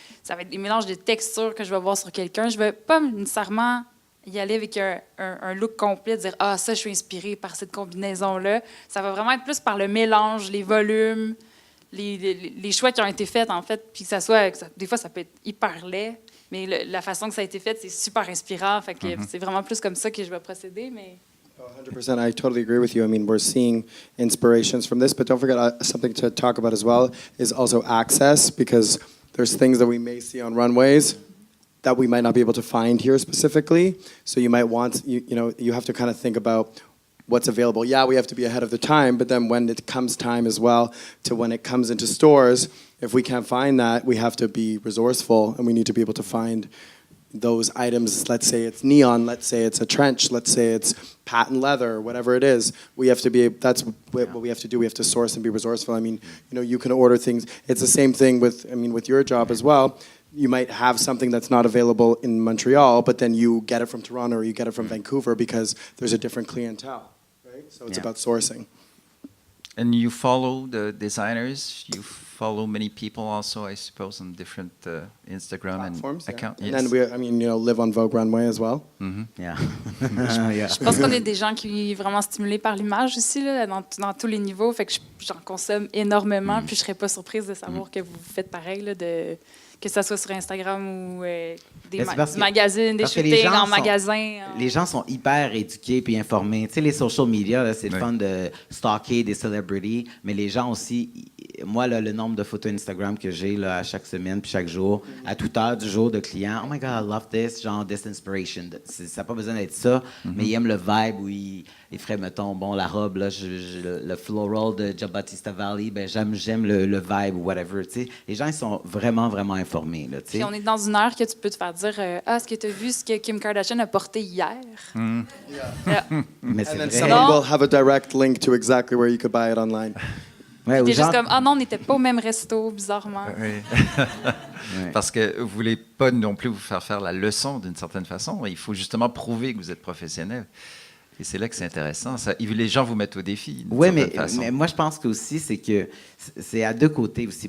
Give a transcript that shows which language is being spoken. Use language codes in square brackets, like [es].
[fr] Ça va être des mélanges de textures que je vais voir sur quelqu'un. Je ne vais pas nécessairement y aller avec un look complet, dire « Ah, ça, je suis inspirée par cette combinaison-là ». Ça va vraiment être plus par le mélange, les volumes, les choix qui ont été faits, en fait. Puis des fois, ça peut être hyper laid, mais la façon que ça a été fait, c'est super inspirant. Fait que c'est vraiment plus comme ça que je vais procéder, mais... [en] 100%. I totally agree with you. I mean, we're seeing inspirations from this, but don't forget something to talk about as well is also access, because there's things that we may see on runways that we might not be able to find here specifically. So you might want, you have to kind of think about what's available. Yeah, we have to be ahead of the time, but then when it comes time as well to when it comes into stores, if we can't find that, we have to be resourceful, and we need to be able to find those items. Let's say it's neon, let's say it's a trench, let's say it's patent leather, whatever it is. We have to that's what we have to do. We have to source and be resourceful. I mean, you can order things. It's the same thing with your job as well. You might have something that's not available in Montreal, but then you get it from Toronto or you get it from Vancouver because there's a different clientele, right? So it's about sourcing. And you follow the designers. You follow many people also, I suppose, on different Instagram Platforms, and accounts. And then live on Vogue Runway as well. Yeah. [fr] Je pense qu'on est des gens qui sont vraiment stimulés par l'image aussi, là, dans tous les niveaux. Fait que j'en consomme énormément. Puis je serais pas surprise de savoir que vous faites pareil, là, que ce soit sur Instagram ou des magazines, des shootings en magasin. Les gens sont hyper éduqués puis informés. Tu sais, les social media, là, c'est le fun de stalker des celebrities, mais les gens aussi... Moi, là, le nombre de photos Instagram que j'ai là, à chaque semaine puis chaque jour, à toute heure du jour de clients, « [en] Oh my God, I love this [fr] », genre « [en] this inspiration ». [fr] Ça n'a pas besoin d'être ça, mais ils aiment le vibe où ils feraient, mettons, la robe, là, le floral de Giambattista Valli, ben, j'aime le vibe ou whatever, tu sais. Les gens, ils sont vraiment, vraiment informés, là, tu sais. Puis on est dans une heure que tu peux te faire dire « Ah, est-ce que tu as vu ce que Kim Kardashian a porté hier? Mais c'est [en] And then [fr] vrai. [en] someone will have a direct link to exactly where you could buy it online. [fr] Ouais, T'es aux juste gens- comme « Ah non, on n'était pas au même resto, bizarrement. Oui. Parce que vous voulez pas non plus vous faire la leçon d'une certaine façon. Il faut justement prouver que vous êtes professionnel. Et c'est là que c'est intéressant. Les gens vous mettent au défi. Oui, mais moi, je pense qu'aussi, c'est que c'est à deux côtés aussi.